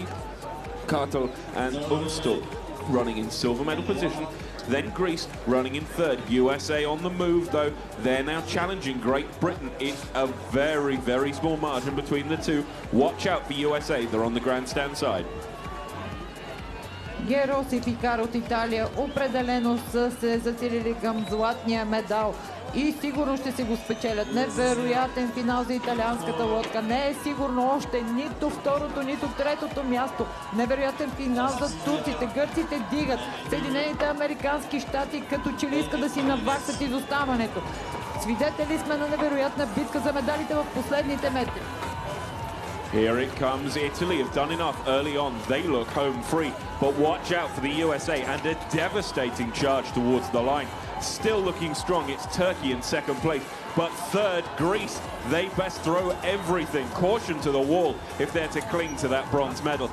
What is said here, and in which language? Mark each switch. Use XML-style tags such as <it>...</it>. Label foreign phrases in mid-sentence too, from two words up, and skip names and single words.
<en>Kartal and Umstul running in silver medal position. Then Greece running in third. USA on the move, though. They're now challenging Great Britain. It's a very, very small margin between the two. Watch out for USA. They're on the grandstand side.</en> <bg>Герос и Пикар от Италия определено са се зацелили към златния медал и сигурно ще си го спечелят. Невероятен финал за италианската лодка. Не е сигурно още нито второто, нито третото място. Невероятен финал за турците. Гърците дигат. Съединените американски щати като че ли искат да си наваксат изоставането. Свидетели сме на невероятна битка за медалите в последните метри.</bg> <en>Here it comes. Italy have done enough early on. They look home free. But watch out for the USA and a devastating charge towards the line. Still looking strong. It's Turkey in second place. But third, Greece. They best throw everything. Caution to the wall if they're to cling to that bronze medal.</en>